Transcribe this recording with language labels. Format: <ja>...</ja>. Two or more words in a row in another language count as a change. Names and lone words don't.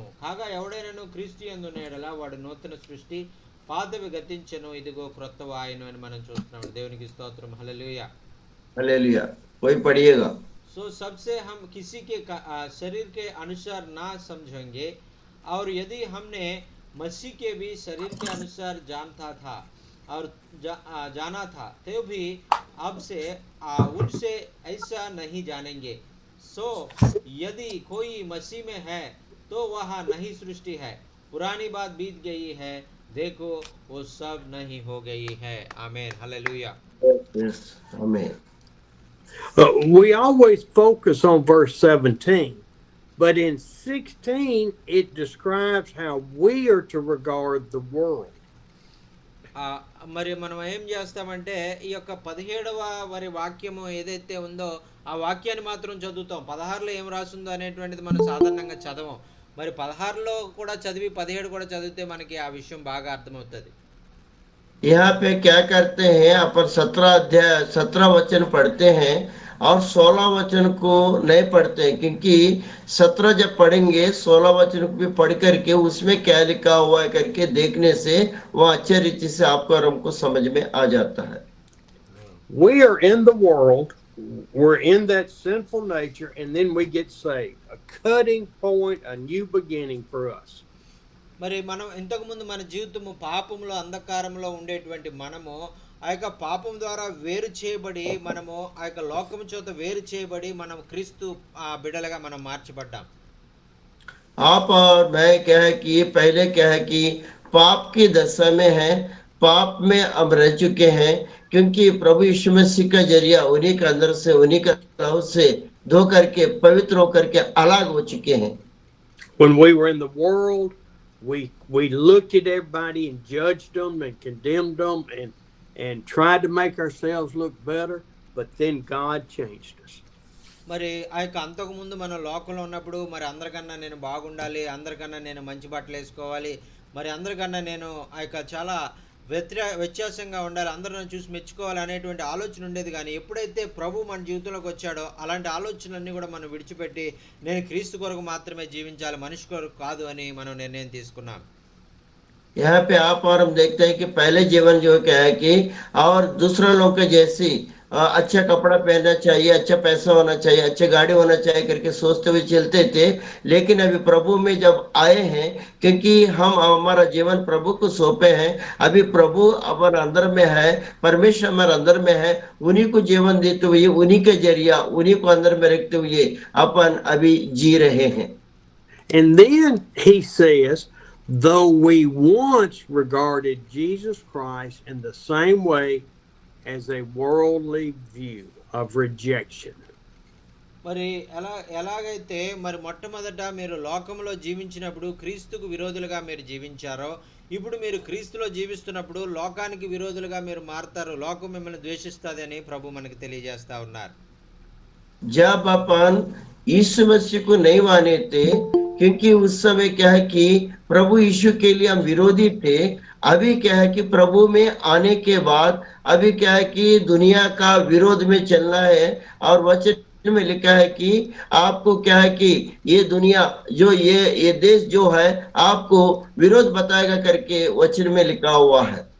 <te>కాగా ఎవడైనాను క్రీస్తు యందున్న యెడల వాడు నూతన సృష్టి, పాతవి గతించెను, ఇదిగో క్రొత్తవి ఆయను అని మనం చూస్తున్నాం. దేవునికి స్తోత్రం. హల్లెలూయా</te> <hi>हालेलुया. वही पढ़िएगा. सो सबसे हम किसी के शरीर के अनुसार ना समझेंगे, और यदि हमने मसीह के भी शरीर के अनुसार जानता था और जाना था तो भी अब से उनसे ऐसा नहीं जानेंगे. सो यदि कोई मसीह में है तो वह नई सृष्टि है, पुरानी बात बीत गई है, देखो वो सब नहीं हो गई है. आमीन. हालेलुया.</hi> <en>Yes, amen. We always focus on verse 17, but in 16 it describes how we are to regard the world.</en> <te>మరి మనం ఏం చేస్తామంటే ఈ యొక్క 17వ మరి వాక్యము ఏదైతే ఉందో ఆ వాక్యాన్ని మాత్రం చదువుతాం. 16లో ఏం రాసిందో అనేటువంటిది మనం సాధారణంగా చదవం. మరి 16లో కూడా చదివి 17 కూడా చదివితే మనకి ఆ విషయం బాగా అర్థమవుతుంది.</te> <hi>यहाँ पे क्या करते हैं, अपन 17 वचन पढ़ते हैं और 16 वचन को नहीं पढ़ते हैं, क्योंकि 17 जब पढ़ेंगे 16 वचन को भी पढ़ करके उसमें क्या लिखा हुआ है करके देखने से वह अच्छे रीति से आपको और हमको समझ में आ जाता है.</hi> <en>We are in the world, we're in that sinful nature, and then we get saved. A cutting point, a new beginning for us.</en> <te>మరి మనం ఇంతకుముందు మన జీవితము పాపంలో అంధకారంలో ఉండేటువంటి మనము ఆ యొక్క పాపం ద్వారా వేరు చేయబడి మనము ఆ యొక్క లోకము చేత వేరు చేయబడి మనం క్రీస్తు బిడ్డలుగా మనం మార్చబడ్డాం.</te> <hi>आप और मैं क्या है कि पहले क्या है कि पाप की दशा में है, पाप में अब रह चुके हैं, क्योंकि प्रभु यीशु मसीह का जरिया उन्हीं के अंदर से, उन्हीं के लहू से धो करके पवित्र होकर के अलग हो चुके हैं।</hi> <en>When we were in the world, we looked at everybody and judged them and condemned them and tried to make ourselves look better, but then God changed us.</en> <te>మరి ఆ యొక్క అంతకుముందు మనం లోకంలో ఉన్నప్పుడు మరి అందరికన్నా నేను బాగుండాలి, అందరికన్నా నేను మంచి బట్టలు వేసుకోవాలి, మరి అందరికన్నా నేను ఆ యొక్క చాలా వ్యత్యాసంగా ఉండాలి, అందరూ నన్ను చూసి మెచ్చుకోవాలి అనేటువంటి ఆలోచన ఉండేది. కానీ ఎప్పుడైతే ప్రభు మన జీవితంలోకి వచ్చాడో అలాంటి ఆలోచనలన్నీ కూడా మనం విడిచిపెట్టి నేను క్రీస్తు కొరకు మాత్రమే జీవించాలి, మనిషి కొరకు కాదు అని మనం నిర్ణయం తీసుకున్నాం.</te> <hi>यहाँ पे आप और हम देखते हैं कि पहले जीवन जो क्या है कि और दूसरे लोग के जैसी अच्छा कपड़ा पहनना चाहिए, अच्छा पैसा होना चाहिए, अच्छे गाड़ी होना चाहिए करके सोचते हुए चलते थे। लेकिन अभी प्रभु में जब आए हैं, क्योंकि हम हमारा जीवन प्रभु को सौंपे हैं, अभी प्रभु हमारे अंदर में है, परमेश्वर हमारे अंदर में है, उन्हीं को जीवन देते हुए, उन्हीं के जरिया, उन्हीं को अंदर में रखते हुए अपन अभी जी रहे हैं।</hi> <en>And then he says, though we once regarded Jesus Christ in the same way as a worldly view of rejection.</en> <te>మరి ఎలాగైతే మరి మొట్టమొదట మీరు లోకంలో జీవించినప్పుడు క్రీస్తుకు విరోధులుగా మీరు జీవించారో, ఇప్పుడు మీరు క్రీస్తులో జీవిస్తున్నప్పుడు లోకానికి విరోధులుగా మీరు మారుతారు, లోకం మిమ్మల్ని ద్వేషిస్తుంది అని ప్రభు మనకి తెలియజేస్తా ఉన్నారు.</te> <hi>जब अपन यीशु मसीह को नहीं माने थे, क्योंकि उस समय क्या है कि प्रभु यीशु के लिए हम विरोधी थे। अभी क्या है कि प्रभु में आने के बाद अभी क्या है कि दुनिया का विरोध में चलना है, और वचन में लिखा है कि आपको क्या है कि ये दुनिया जो ये देश जो है आपको विरोध बताएगा करके वचन में लिखा हुआ है।</hi>